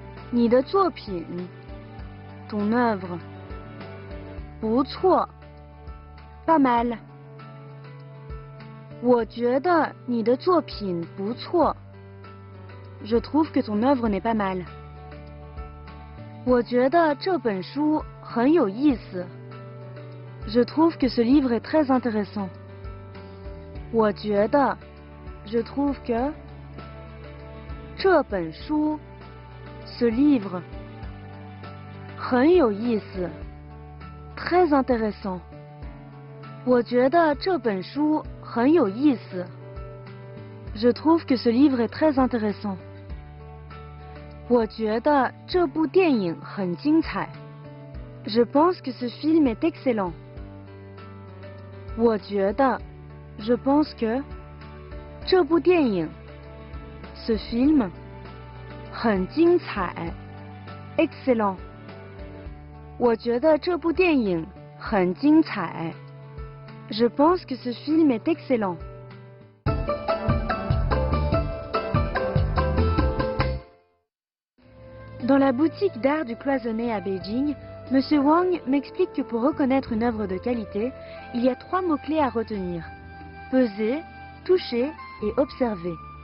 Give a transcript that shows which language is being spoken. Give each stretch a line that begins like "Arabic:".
Chinese: 你的作品,
French: ton œuvre.
Chinese: 不错,
French: pas mal.
Chinese: 我觉得你的作品不错.
French: Je trouve que ton œuvre n'est pas mal.
Chinese: 我觉得这本书很有意思.
French: Je trouve que ce livre est très intéressant.
Chinese: 我觉得,
French: je trouve que.
Chinese: 这本书,
French: ce livre.
Chinese: 很有意思,
French: très intéressant.
Chinese: 我觉得这本书很有意思.
French: Je trouve que ce livre est très intéressant.
Chinese: 我觉得这部电影很精彩.
French: Je pense que ce film est excellent.
Chinese: 我觉得,
French: je pense que.
Chinese: 这部电影,
French: ce film.
Chinese: 很精彩, excellent. 我觉得这部电影很精彩.
French: Je pense que ce film est excellent. Dans la boutique d'art du cloisonné à Beijing, M. Wang m'explique que pour reconnaître une œuvre de qualité, il y a 3 mots-clés à retenir: peser, toucher et observer.